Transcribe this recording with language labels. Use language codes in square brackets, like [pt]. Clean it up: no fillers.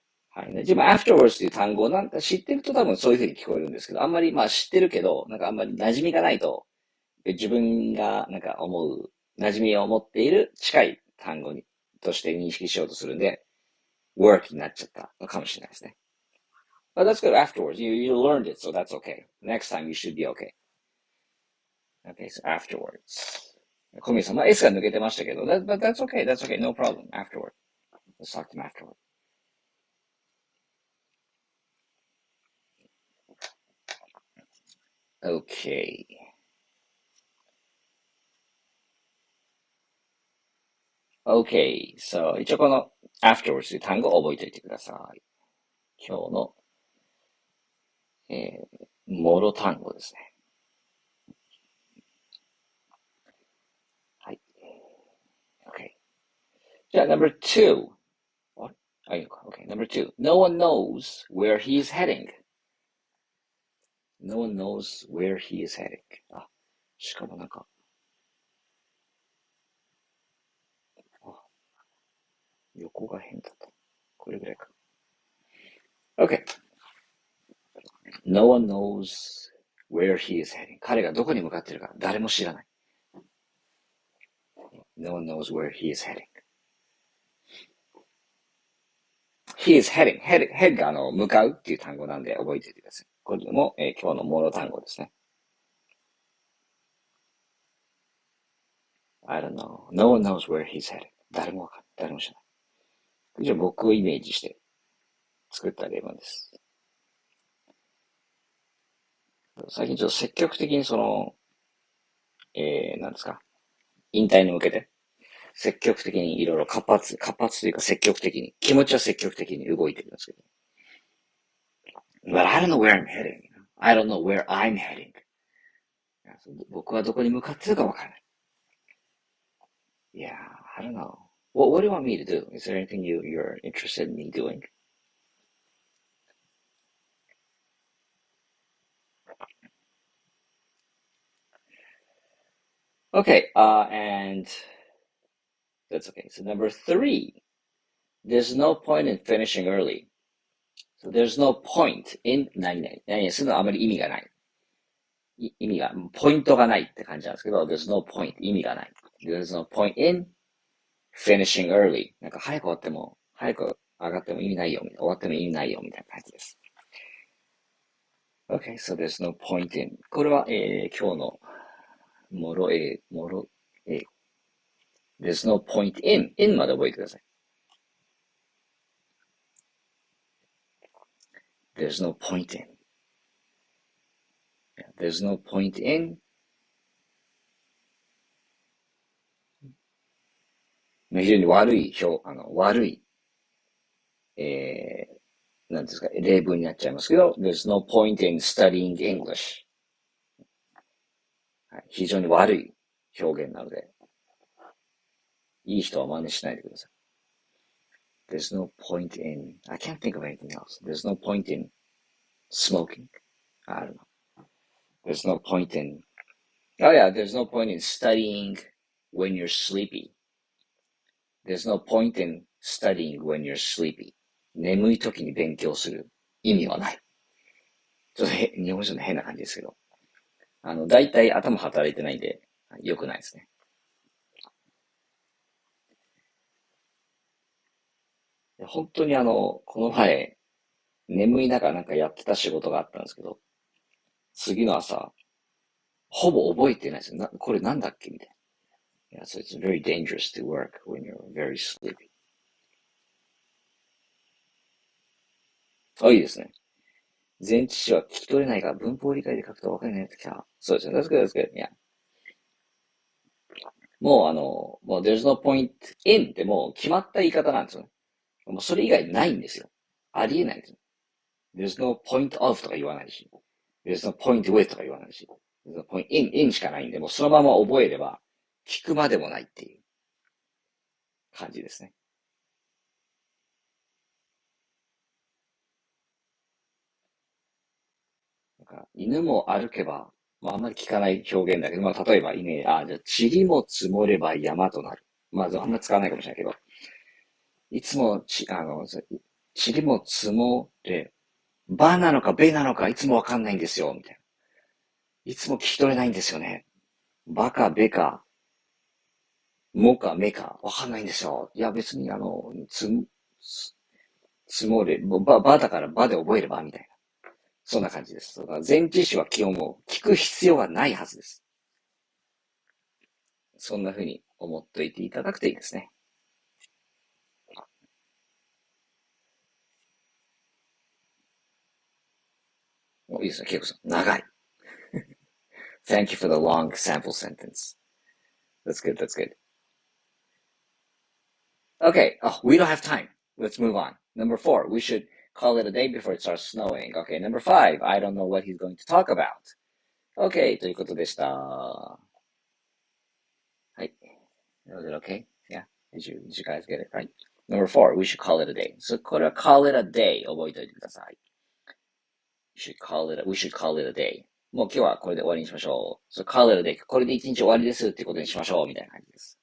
[ja] はいね。自分 afterwards という単語をなんか知ってると多分そういう風に聞こえるんですけど、あんまりまあ知ってるけど、なんかあんまり馴染みがないと、自分がなんか馴染みを持っている近い単語として認識しようとするんで、work になっちゃったのかもしれないですね。 [en] But that's good afterwards. You learned it, so that's okay. Next time you should be okay. Okay, so afterwards. [ja] 小宮さん、まあ S が抜けてましたけど、 [en] but that's okay, no problem. Afterward. Let's talk to him afterward. Okay. [ja] Okay, so 一応この afterwards という単語を覚えておいてください。今日の、もろ単語ですね。はい。Okay. [en] じゃあ number two. Okay, number two. No one knows where he is heading. No one knows where he is heading. [ja] あ、しかもなんか、横が変だった。これぐらいか。Okay. [en] No one knows where he is heading. [ja] 彼がどこに向かっているか誰も知らない。 [en] No one knows where he is heading. He is heading. [ja] head が向かうっていう単語なんで覚えておいてください。これも、今日のもの単語ですね。 [en] I don't know. No one knows where he's heading. [ja] 誰もわかんない。誰も知らない。じゃあ僕をイメージして作った例文です。最近ちょっと積極的になんですか、引退に向けて、積極的にいろいろ活発というか積極的に、気持ちは積極的に動いてるんですけど。 [en] But I don't know where I'm heading. I don't know where I'm heading. [ja] 僕はどこに向かってるかわからない。 [en] Yeah, I don't know. What do you want me to do? Is there anything you're interested in me doing? Okay, and that's okay. So number three, there's no point in finishing early. So there's no point in 何々。 [ja] 何々するのはあまり意味がない。ポイントがないって感じなんですけど、there's no point 意味がない。 [en] There's no point in finishing early. [ja] なんか早く上がっても意味ないよ、終わっても意味ないよ、みたいな感じです。 [en] Okay, so there's no point in. [ja] これは、今日のもろ英語。 There's no point in まで覚えてください。 [en] There's no point in. There's no point in. [ja] 非常に悪いなんですか、例文になっちゃいますけど、 [en] There's no point in studying English. [ja] はい、非常に悪い表現なので、いい人は真似しないでください。 [en] There's no point in, I can't think of anything else. There's no point in smoking. I don't know. There's no point in, oh yeah, there's no point in studying when you're sleepy. There's no point in studying when you're sleepy. [ja] 眠い時に勉強する意味はない。ちょっと日本人の変な感じですけど。大体頭働いてないんで、良くないですね。本当にこの前、眠い中なんかやってた仕事があったんですけど、次の朝、ほぼ覚えてないですよ。これなんだっけみたいな。 [en] Yeah, so it's very dangerous to work when you're very sleepy. [ja] いいですね。前置詞は聞き取れないが、文法理解で書くと分かるようになってきた。 [en] そうですね。That's good, that's good. Yeah. [ja] もうthere's no point in ってもう決まった言い方なんですよね。もうそれ以外ないんですよ。ありえないんですよ。 There's no point of とか言わないし。 There's no point with とか言わないし。 There's no point in しかないんで、もうそのまま覚えれば、聞くまでもないっていう感じですね。なんか犬も歩けば、あんまり聞かない表現だけど、例えばじゃあ、塵も積もれば山となる。あんまり使わないかもしれないけど、いつも塵も積もれ、ばなのかべなのかいつもわかんないんですよ、みたいな。いつも聞き取れないんですよね。ばかべか、もかめか、わかんないんですよ。いや、別に積もれ、ばだからばで覚えれば、みたいな。そんな感じです。前置詞は基本もう聞く必要がないはずです。そんな風に思っといていただくといいですね。いいですね、ケイコさん。長い。 [en] Thank you for the long sample sentence. That's good, that's good. Okay, we don't have time. Let's move on. Number 4, we should call it a day before it starts snowing. Okay, number 5, I don't know what he's going to talk about. [ja] Okay, ということでした。 [en] はい。Was it okay? Yeah. Did you guys get it right? Number 4, we should call it a day. [ja] So, これは call it a day 覚えておいてください。 [en] we should call it a day. [ja] もう今日はこれで終わりにしましょう。 [en] So, call it a day. [ja] これで一日終わりですっていうことにしましょうみたいな感じです。